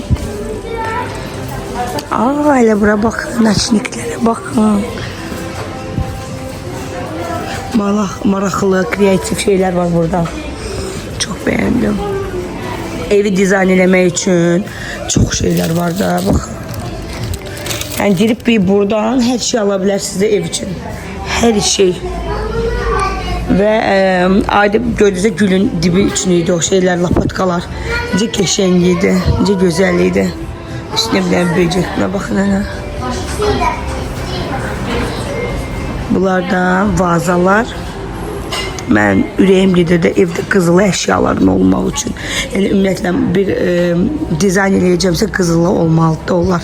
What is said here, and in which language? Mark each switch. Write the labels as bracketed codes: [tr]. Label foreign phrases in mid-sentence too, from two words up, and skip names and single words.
[az] Elə bura baxın, naçniklərə baxın. Maraqlı, kreativ şeyler var burada. [tr] Çok beğendim. [az] Evi dizayn eləmək üçün çox şeyler var da. Bak. [tr] Yani girip bir buradan her şey alabilirsiniz de ev için. Her şey. Ve ayda gördüğünüzde gülün dibi içindeydi o şeyler, lapatkalar. [az] Necə qəşəng idi, necə gözəl idi. [tr] İşte bir böcek. Buna bakın ana. Bunlar da vazalar. [az] Mən ürəyim gedir də evdə qızılı əşyaların olmaq üçün. Yəni ümumiyyətlə bir dizayn eləyəcəmsə qızılı olmalıdır onlar.